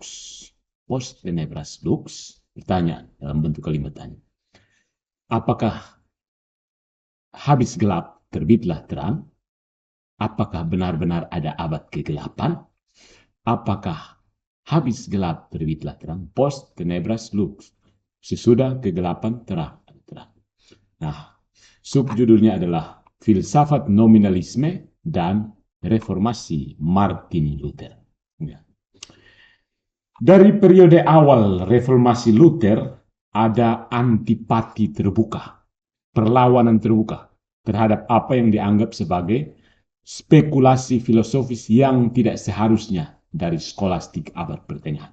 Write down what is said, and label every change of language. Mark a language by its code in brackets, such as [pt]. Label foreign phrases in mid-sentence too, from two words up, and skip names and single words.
[la] Post Tenebras Lux, [id] pertanyaan dalam bentuk kalimat tanya. Apakah habis gelap terbitlah terang? Apakah benar-benar ada abad kegelapan? Apakah habis gelap terbitlah terang? [la] Post tenebras lux. [id] Sesudah kegelapan terang. Nah, subjudulnya adalah Filsafat Nominalisme dan Reformasi Martin Luther. Ya. Dari periode awal reformasi Luther ada antipati terbuka, perlawanan terbuka terhadap apa yang dianggap sebagai spekulasi filosofis yang tidak seharusnya dari skolastik abad pertengahan.